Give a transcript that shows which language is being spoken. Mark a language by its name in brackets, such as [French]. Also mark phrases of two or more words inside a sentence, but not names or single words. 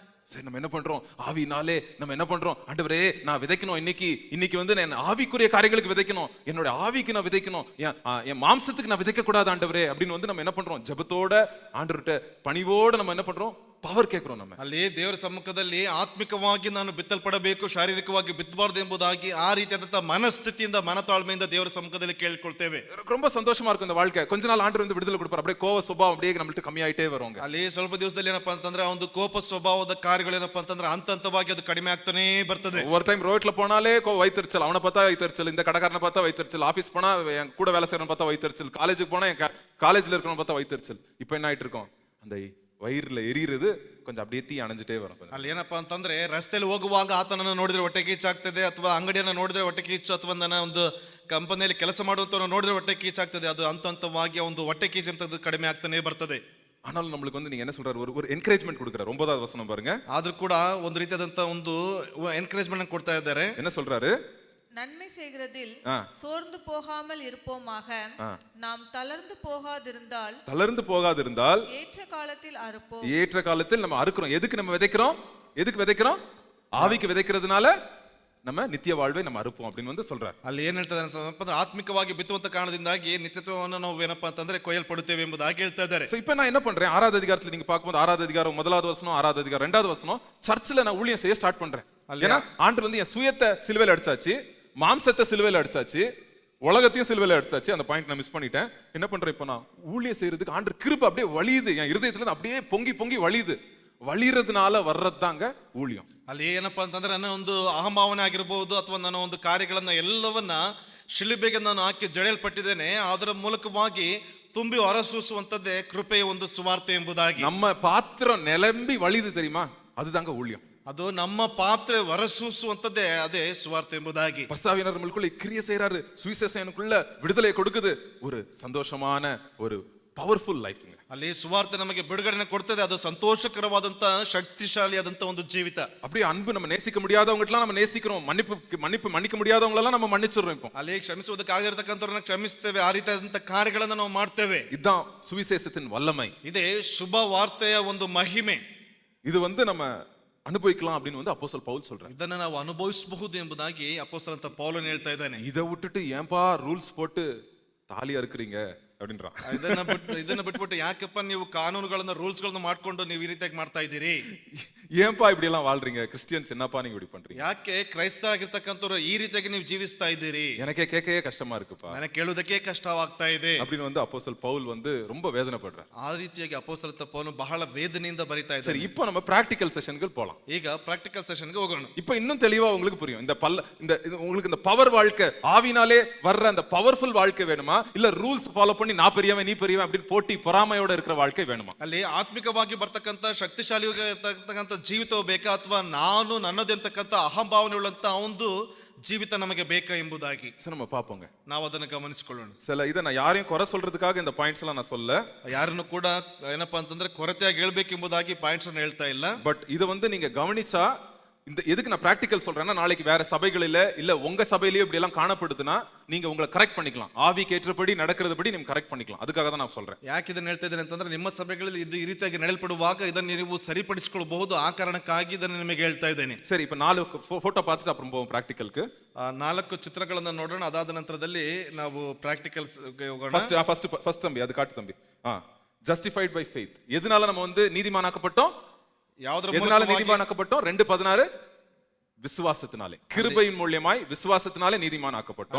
[Tamil] சரி, நம்ம என்ன பண்றோம்? ஆவியினாலே நம்ம என்ன பண்றோம்? ஆண்டவரே நான் விதைக்கணும், இன்னைக்கு வந்து நான் ஆவிக்குரிய காரியங்களுக்கு விதைக்கணும், என்னோட ஆவிக்கு நான் விதைக்கணும், என் மாம்சத்துக்கு நான் விதைக்க கூடாது ஆண்டவரே அப்படின்னு வந்து நம்ம என்ன பண்றோம்? ஜெபத்தோட ஆண்டவர்கிட்ட பணிவோட நம்ம என்ன பண்றோம்? பவர் கேக்கிறோம் நம்ம. [Kannada] ಅಲ್ಲಿ ದೇವರ ಸಮ್ಮುಖದಲ್ಲಿ ಆತ್ಮಿಕವಾಗಿ ನಾನು ಬಿತ್ತಲ್ಪಡಬೇಕು, ಶಾರೀರಿಕವಾಗಿ ಬಿತ್ತಬಾರದು ಎಂಬುದಾಗಿ ಆ ರೀತಿಯಾದಂತಹ ಮನಸ್ಥಿತಿಯಿಂದ, ಮನತಾಳ್ಮೆಯಿಂದ ದೇವರ ಸಮ್ಮುಖದಲ್ಲಿ ಕೇಳ್ಕೊಳ್ತೇವೆ. [Tamil] ரொம்ப சந்தோஷமா இருக்கும் இந்த வாழ்க்கை. கொஞ்ச நாள் ஆண்டவர் வந்து விடுதலை கொடுப்பார், அப்படியே கோவ சுபாவம் அப்படியே நம்மள்ட்ட கம்மியாயிட்டே வருவாங்க. [Kannada] ಅಲ್ಲಿ ಸ್ವಲ್ಪ ದಿವಸದಲ್ಲಿ ಏನಪ್ಪಾ ಅಂತಂದ್ರೆ ಆ ಒಂದು ಕೋಪ ಸ್ವಭಾವದ ಕಾರ್ಯಗಳು ಏನಪ್ಪಾ ಅಂತಂದ್ರೆ ಹಂತವಾಗಿ ಅದು ಕಡಿಮೆ ಆಗ್ತಾನೆ ಬರ್ತದೆ. [Tamil] ஒரு டைம் ரோட்ல போனாலே வைத்தறிச்சல், அவனை பார்த்தா வைத்தறிச்சல், இந்த கடைக்காரனை பார்த்தா வைத்தறிச்சல், ஆபீஸ் போனா என் கூட வேலை செய்யறவன் பார்த்தா வைத்தறிச்சல், காலேஜுக்கு போனா என் காலேஜ்ல இருக்கிறவன் பார்த்தா வைத்தறிச்சல். இப்போ என்ன ஆயிட்டு இருக்கோம்? அந்த வயித்துல எரியிறது கொஞ்ச அப்படியே தீ அணைஞ்சிட்டே வருது. [Kannada] ಅಲ್ಲಿ ಏನಪ್ಪಾ ಅಂತಂದ್ರೆ ರಸ್ತೆಯಲ್ಲಿ ಹೋಗುವಾಗ ಆತನನ್ನು ನೋಡಿದ್ರೆ ಹೊಟ್ಟೆ ಕಿಚ್ಚಾಗ್ತದೆ, ಅಥವಾ ಅಂಗಡಿಯನ್ನು ನೋಡಿದ್ರೆ ಹೊಟ್ಟೆ ಕಿಚ್ಚು, ಅಥವಾ ಒಂದು ಕಂಪನಿಯಲ್ಲಿ ಕೆಲಸ ಮಾಡುವಂತವನ್ನ ನೋಡಿದ್ರೆ ಹೊಟ್ಟೆ ಕಿಚ್ಚಾಗ್ತದೆ. ಅದು ಹಂತವಾಗಿ ಒಂದು ಹೊಟ್ಟೆ ಕಿಚ್ಚು ಅಂತ ಕಡಿಮೆ ಆಗ್ತಾನೆ ಬರ್ತದೆ. [Tamil] ஆனாலும் நம்மளுக்கு வந்து நீங்க என்ன சொல்றாரு? ஒரு என்கரேஜ்மென்ட் கொடுக்கிறார். 9வது வசனம் பாருங்க. [Kannada] ಆದ್ರೂ ಕೂಡ ಒಂದು ರೀತಿಯಾದಂತ ಒಂದು ಎನ್ಕರೇಜ್ಮೆಂಟ್ ಕೊಡ್ತಾ ಇದ್ದಾರೆ. [Tamil] என்ன சொல்றாரு? நன்மை செய்கிறதில் ஆ. சோர்ந்து போகாமல் இருப்போமாக. நாம் தளர்ந்து போகாதிருந்தால் தளர்ந்து போகாதிருந்தால் ஏற்ற காலத்தில் அறுப்போம். ஏற்ற காலத்தில் நம்ம அறுக்கிறோம். எதுக்கு நம்ம விதைக்கிறோம்? எதுக்கு விதைக்கிறோம்? ஆவிக்கு விதைக்கிறதுனால நம்ம நித்திய வாழ்வை நம்ம ಅರುಪೋம் அப்படின்னு வந்து சொல்றார். [Kannada] ಅಲ್ಲಿ ಏನ್ ಹೇಳ್ತಾರೆ ಅಂತಂದ್ರೆ ಆತ್ಮಿಕವಾಗಿ ಬಿತ್ತುವಂತ ಕಾರಣದಿಂದಾಗಿ ನಿತ್ಯತ್ವವನ್ನು ನಾವು ಏನಪ್ಪಾ ಅಂತಂದ್ರೆ ಕೊಯ್ಯಲ್ಪಡುತ್ತೇವೆ ಎಂಬುದಾಗಿ ಹೇಳ್ತಾ ಇದ್ದಾರೆ. [Tamil] சோ இப்போ நான் என்ன பண்றேன்? 6வது அதிகாரத்துல நீங்க பாக்கும்போது 6வது அதிகாரம் 1வது வசனம், 6வது அதிகாரம் 2வது வசனம், சர்ச்சில் நான் ஊழியம் செய்ய ஸ்டார்ட் பண்றேன். ஏன்னா ஆண்டவர் வந்து என் சுயத்தை சிலுவையில அடிச்சாச்சு, மாம்சத்தை சிலுவையில அடிச்சாச்சு, உலகத்தையும் சிலுவையில அடிச்சாச்சு. அந்த பாயிண்ட் நான் மிஸ் பண்ணிட்டேன். என்ன பண்றேன் இப்போ? நான் ஊழியம் செய்யறதுக்கு ஆண்டவர் கிருபை அப்படியே வழியுது, என் இருதயத்துல இருந்து அப்படியே பொங்கி பொங்கி வழியுது. வழிறதுனால வர்றதுதாங்க ஊழியம். [Kannada] ಅಲ್ಲಿ ಏನಪ್ಪಾ ಅಂತಂದ್ರೆ ನನ್ನ ಒಂದು ಅಹಂಭಾವನೆ ಆಗಿರಬಹುದು ಅಥವಾ ನನ್ನ ಒಂದು ಕಾರ್ಯಗಳನ್ನ ಎಲ್ಲವನ್ನ ಶಿಲುಬೆಗೆ ನಾನು ಹಾಕಿ ಜಡೆಯಲ್ಪಟ್ಟಿದ್ದೇನೆ, ಅದರ ಮೂಲಕವಾಗಿ ತುಂಬಿ ಹೊರಸೂಸುವಂತದ್ದೇ ಕೃಪೆಯ ಒಂದು ಸುವಾರ್ತೆ ಎಂಬುದಾಗಿ. [Tamil] நம்ம பாத்திரம் நிலம்பி வழியுது தெரியுமா? அதுதாங்க ஊழியம். [Kannada] ಅದು ನಮ್ಮ ಪಾತ್ರೆ ಹೊರಸೂಸುವಂತದ್ದೇ ಅದೇ ಸುವಾರ್ತೆ ಎಂಬುದಾಗಿ. [Tamil] பரிசுத்தாவியானவர் நம்மளுக்குள்ள கிரியை செய்றாரு, சுவிசேஷம் எனக்குள்ள விடுதலை கொடுக்குது, ஒரு சந்தோஷமான ஒரு [English] powerful life. [Kannada] ಅಲ್ಲಿ ಸುವಾರ್ತೆ ನಮಗೆ ಬಿಡುಗಡೆನ ಕೊಡ್ತದೆ, ಅದು ಸಂತೋಷಕರವಾದಂತ ಶಕ್ತಿಶಾಲಿಯಾದಂತ ಒಂದು ಜೀವಿತ. [Tamil] அப்படியே அன்பு நம்ம நேசிக்க முடியாதவங்கட்டலாம் நம்ம நேசிக்கிறோம், மன்னிக்க முடியாதவங்களெல்லாம் நம்ம மன்னிச்சிடுறோம். இப்போ [Kannada] ಅಲ್ಲಿ ಕ್ಷಮಿಸುವುದಕ್ಕಾಗಿರ್ತಕ್ಕಂಥವ್ರನ್ನ ಕ್ಷಮಿಸ್ತೇವೆ, ಆ ರೀತಿಯಾದಂತ ಕಾರ್ಯಗಳನ್ನ ನಾವು ಮಾಡ್ತೇವೆ. [Tamil] இதுதான் சுவிசேஷத்தின் வல்லமை. [Kannada] ಇದೇ ಶುಭ ವಾರ್ತೆಯ ಒಂದು ಮಹಿಮೆ. [Tamil] இது வந்து நம்ம அனுபவிக்கலாம் அப்படின்னு வந்து அப்போஸ்தலன் பவுல் சொல்றாரு. [Kannada] ಇದನ್ನ ನಾವು ಅನುಭವಿಸಬಹುದು ಎಂಬುದಾಗಿ ಅಪೊಸ್ತಲನಾದ ಪೌಲನು ಹೇಳ್ತಾ ಇದ್ದಾನೆ. [Tamil] இதை விட்டுட்டு ஏன்பா ரூல்ஸ் போட்டு தாலியா இருக்கிறீங்க அப்படின்றான். [Kannada] ಇದನ್ನ ಬಿಟ್ಬಿಟ್ಟು ಯಾಕಪ್ಪ ನೀವು ಕಾನೂನುಗಳನ್ನ ರೂಲ್ಸ್ ಗಳನ್ನ ಮಾಡ್ಕೊಂಡು ನೀವು ಈ ರೀತಿಯಾಗಿ ಮಾಡ್ತಾ ಇದ್ದೀರಿ? [Tamil] ஏன்பா இப்படி எல்லாம் வாழ்றீங்க? கிறிஸ்டியன்ஸ் என்னப்பா நீங்க இப்படி பண்றீங்க? [Kannada] ಯಾಕೆ ಕ್ರೈಸ್ತರಾಗಿರ್ತಕ್ಕಂಥವ್ರು ಈ ರೀತಿಯಾಗಿ ನೀವು ಜೀವಿಸ್ತಾ ಇದ್ದೀರಿ? [Tamil] எனக்கே கேட்கவே கஷ்டமா இருக்குப்பா. [Kannada] ನನಗೆ ಕೇಳುವುದಕ್ಕೆ ಕಷ್ಟವಾಗ್ತಾ ಇದೆ [Tamil] அப்படின்னு வந்து அப்போஸ்தலன் பவுல் வந்து ரொம்ப வேதனைப்படுறார். [Kannada] ಆ ರೀತಿಯಾಗಿ ಅಪೊಸ್ತಲನಾದ ಪೌಲನು ಬಹಳ ವೇದನೆಯಿಂದ ಬರಿತಾ [Tamil] சரி, [Kannada] ಇದ್ದಾನೆ. [Tamil] இப்போ நம்ம [English] practical sessions [Tamil] போலாம். [Kannada] ಈಗ [English] practical session [Kannada] ಹೋಗೋಣ. [Tamil] இப்போ இன்னும் தெளிவா உங்களுக்கு புரியும். உங்களுக்கு இந்த பவர் வாழ்க்கை, ஆவினாலே வர்ற அந்த பவர்ஃபுல் வாழ்க்கை வேணுமா, இல்ல [English] rules follow [Tamil] பண்ணி நான் பெரியவன் நீ பெரியவன் அப்படின்னு போட்டி பொறாமையோட இருக்கிற வாழ்க்கை வேணுமா? [Kannada] ಅಲ್ಲಿ ಆತ್ಮಿಕವಾಗಿ ಬರ್ತಕ್ಕಂಥ ಶಕ್ತಿಶಾಲಿಯಾಗಿರ್ತಕ್ಕಂಥ ಜೀವಿತವು ಬೇಕಾ, ಅಥವಾ ನಾನು ನನ್ನದು ಅಂತಕ್ಕಂಥ ಅಹಂಭಾವನೆ ಉಳ್ಳಂತ ಒಂದು ಜೀವಿತ ನಮಗೆ ಬೇಕಾ ಎಂಬುದಾಗಿ [Tamil] சரி, நம்ம பாப்போங்க. [Kannada] ನಾವು ಅದನ್ನು ಗಮನಿಸಿಕೊಳ್ಳೋಣ. [Tamil] சில இதை நான் யாரையும் குறை சொல்றதுக்காக இந்த பாயிண்ட்ஸ் எல்லாம் நான் சொல்ல, [Kannada] ಯಾರನ್ನು ಕೂಡ ಏನಪ್ಪಾ ಅಂತಂದ್ರೆ ಕೊರತೆಯಾಗಿ ಹೇಳ್ಬೇಕೆಂಬುದಾಗಿ ಪಾಯಿಂಟ್ಸ್ ಅನ್ನು ಹೇಳ್ತಾ ಇಲ್ಲ. [Tamil] பட் இதை வந்து நீங்க கவனிச்சா, இந்த எதுக்கு நான் பிராக்டிக்கல் சொல்றேன்னா, நாளைக்கு வேற சபைகளில இல்ல உங்க சபையிலேயே இப்படி எல்லாம் காணப்படுதுன்னா நீங்க உங்களை கரெக்ட் பண்ணிக்கலாம், ஆவிக்கு ஏற்றபடி நடக்கிறதுபடி நீங்க கரெக்ட் பண்ணிக்கலாம். அதுக்காக தான் நான் சொல்றேன். [Kannada] ಯಾಕೆ ಇದನ್ನ ಹೇಳ್ತಾ ಇದ್ದೇನೆ ಅಂತಂದ್ರೆ, ನಿಮ್ಮ ಸಭೆಗಳಲ್ಲಿ ಇದು ಈ ರೀತಿಯಾಗಿ ನಡೆಯಲ್ಪಡುವಾಗ ಇದನ್ನು ನೀವು ಸರಿಪಡಿಸಿಕೊಳ್ಳಬಹುದು, ಆ ಕಾರಣಕ್ಕಾಗಿ ಇದನ್ನು ನಿಮಗೆ ಹೇಳ್ತಾ ಇದ್ದೇನೆ. [Tamil] சரி, இப்போ 4 போட்டோ பார்த்துட்டு அப்புறம் போவோம் பிராக்டிಕಲ್க்கு. [Kannada] 4 ಚಿತ್ರಗಳನ್ನ ನೋಡೋಣ, ಅದಾದ ನಂತರದಲ್ಲಿ ನಾವು ಪ್ರಾಕ್ಟಿಕಲ್ಸ್ ಹೋಗೋಣ. [English] first [Tamil] தம்பி அது காட்டு தம்பி. [English] justified by faith. [Tamil] எதனால நம்ம வந்து நீதிமானாக்கப்பட்டோம்? எதனால நீதிமானாக்கப்பட்டோம்? 2:16 விசுவாசத்தினாலே, கிருபையின் மூலமாய் விசுவாசத்தினாலே நீதிமானாக்கப்பட்டோம்.